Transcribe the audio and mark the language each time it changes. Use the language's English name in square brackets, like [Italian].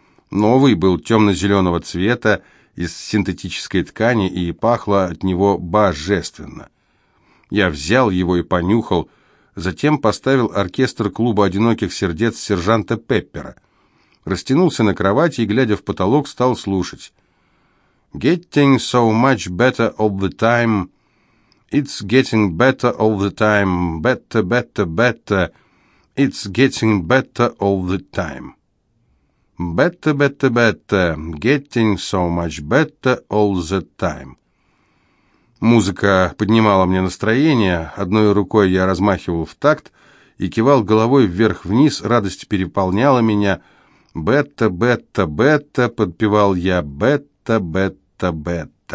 [Russian] Новый был темно-зеленого цвета, из синтетической ткани, и пахло от него божественно. Я взял его и понюхал, затем поставил оркестр клуба «Одиноких сердец» сержанта Пеппера. Растянулся на кровати и, глядя в потолок, стал слушать. [English] «Getting so much better all the time. It's getting better all the time. Better, better, better. It's getting better all the time. Better, better, better, getting so much better all the time». [Russian] Музыка поднимала мне настроение. Одной рукой я размахивал в такт и кивал головой вверх-вниз. Радость переполняла меня. [English] «Better, better, better», — [Russian] подпевал я. [English] «Better, better, better».